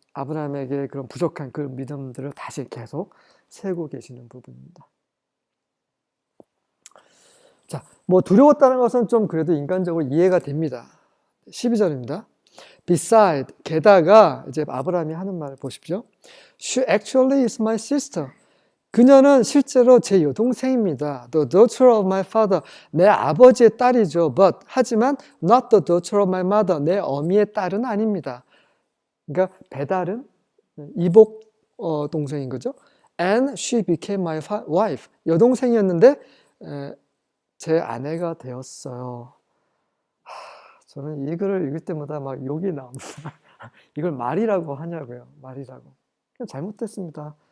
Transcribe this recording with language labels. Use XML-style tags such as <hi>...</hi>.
<ko>아브라함에게 그런 부족한 그 믿음들을 다시 계속 세우고 계시는 부분입니다. 자, 뭐 두려웠다는 것은 좀 그래도 인간적으로 이해가 됩니다. 12절입니다.</ko> <en>Beside,</en> <ko>게다가 이제 아브라함이 하는 말을 보십시오.</ko> <en>She actually is my sister.</en> <ko>그녀는 실제로 제 여동생입니다.</ko> <en>The daughter of my father.</en> <ko>내 아버지의 딸이죠.</ko> <en>But,</en> <ko>하지만</ko> <en>not the daughter of my mother.</en> <ko>내 어미의 딸은 아닙니다. 그러니까 배달은 이복 동생인 거죠.</ko> <en>And she became my wife.</en> <ko>여동생이었는데 제 아내가 되었어요. 저는 이 글을 읽을 때마다 막 욕이 나옵니다. 이걸 말이라고 하냐고요. 말이라고. 그냥 잘못됐습니다.</ko>